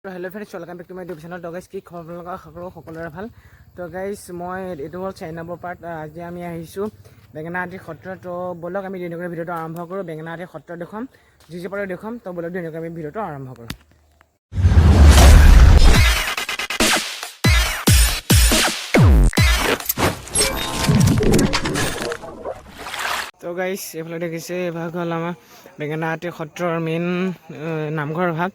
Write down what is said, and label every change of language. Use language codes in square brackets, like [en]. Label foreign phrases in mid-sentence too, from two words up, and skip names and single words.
[en] hello friends welcome back to my YouTube channel. [as] তো গাইছ কি খবৰ লগা সকলোৰে ভাল। তো গাইস মই এইটো হ'ল 4 নম্বৰ পাৰ্ট। আজি আমি আহিছোঁ বেঙেনাআটী সত্ৰ। তো বলক আমি দিনকৰ ভিডিঅ'টো আৰম্ভ কৰোঁ। বেঙেনাআটী সত্ৰ দেখুৱাম, যি পাৰে দেখুৱাম। তো বলক দিনকৰ আমি ভিডিঅ'টো আৰম্ভ কৰোঁ। তো গাইস এইফালে দেখিছে এভাগ হ'ল আমাৰ বেঙেনাআটী সত্ৰৰ মেইন নামঘৰ ভাগ।